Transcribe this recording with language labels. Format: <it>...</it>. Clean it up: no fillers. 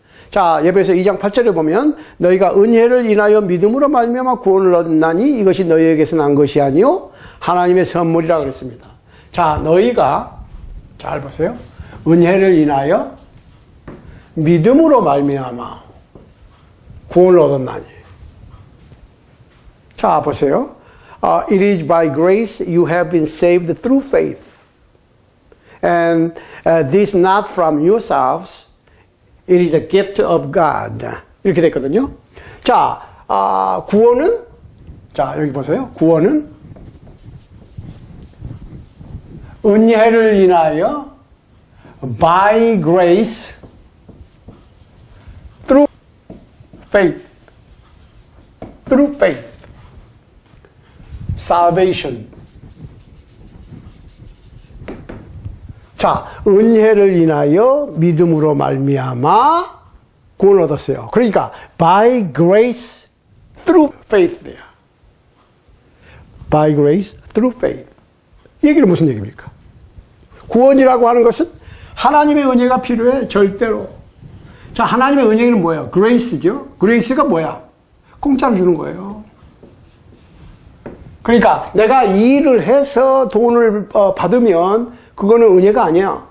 <ko>자, 에베소 2장 8절에 보면 너희가 은혜를 인하여 믿음으로 말미암아 구원을 얻나니 이것이 너희에게서 난 것이 아니요 하나님의 선물이라 그랬습니다. 자, 너희가 잘 보세요. 은혜를 인하여 믿음으로 말미암아 구원을 얻었나니. 자, 보세요.</ko> <en>It is by grace you have been saved through faith. And this not from yourselves. It is a gift of God.</en> <ko>이렇게 됐거든요. 자, 구원은, 자, 여기 보세요. 구원은 은혜를 인하여</ko> <en>by grace through faith. Through faith. Salvation.</en> <ko>자, 은혜를 인하여 믿음으로 말미암아 구원을 얻었어요. 그러니까</ko> <en>by grace through faith예요. By grace through faith.</en> <ko>이 얘기는 무슨 얘기입니까? 구원이라고 하는 것은 하나님의 은혜가 필요해, 절대로. 자, 하나님의 은혜는 뭐예요? grace죠. grace가 뭐야? 공짜로 주는 거예요. 그러니까 내가 일을 해서 돈을 받으면 그거는 은혜가 아니야.</ko>